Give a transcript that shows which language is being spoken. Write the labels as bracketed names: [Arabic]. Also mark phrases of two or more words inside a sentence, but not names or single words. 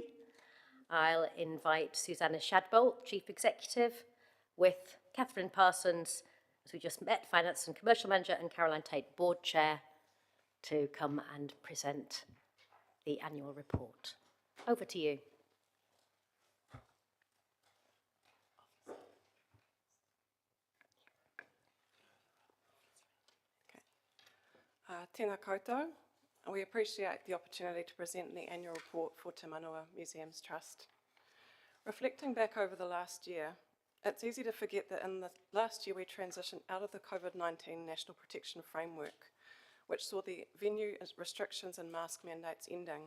[English] I'll invite Susanna Shadbolt, Chief Executive, with Catherine Parsons, as we just met, Finance and Commercial Manager, and Caroline Tate, Board Chair, to come and present the annual report. Over to you. [Māori] Tēnā koutou. [English] We appreciate the opportunity to present the annual report for Te Manawa Museums Trust. Reflecting back over the last year, it's easy to forget that in the last year we transitioned out of the COVID-19 National Protection Framework, which saw the venue restrictions and mask mandates ending.